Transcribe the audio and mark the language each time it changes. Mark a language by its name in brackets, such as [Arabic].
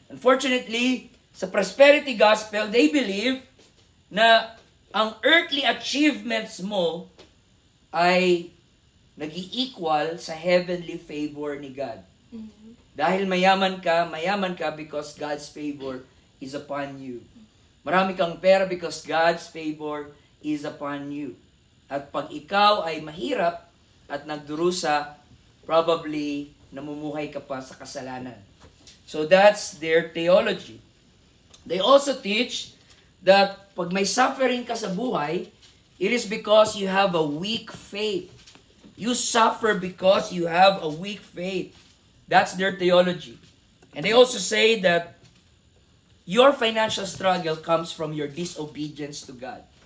[English] Unfortunately, sa prosperity gospel, they believe [Filipino] na ang [English] earthly achievements mo [Filipino] ay nag-i-equal sa [English] heavenly favor ni God. [Filipino] Dahil mayaman ka [English] because God's favor is upon you. [Filipino] Marami kang pera [English] because God's favor is upon you. [Filipino] At pag ikaw ay mahirap at nagdurusa, [English] probably [Filipino] namumuhay ka pa sa kasalanan. [English] So that's their theology. They also teach that [Filipino] pag may [English] suffering ka [Filipino] sa buhay, [English] it is because you have a weak faith. You suffer because you have a weak faith. That's their theology. And they also say that your financial struggle comes from your disobedience to God.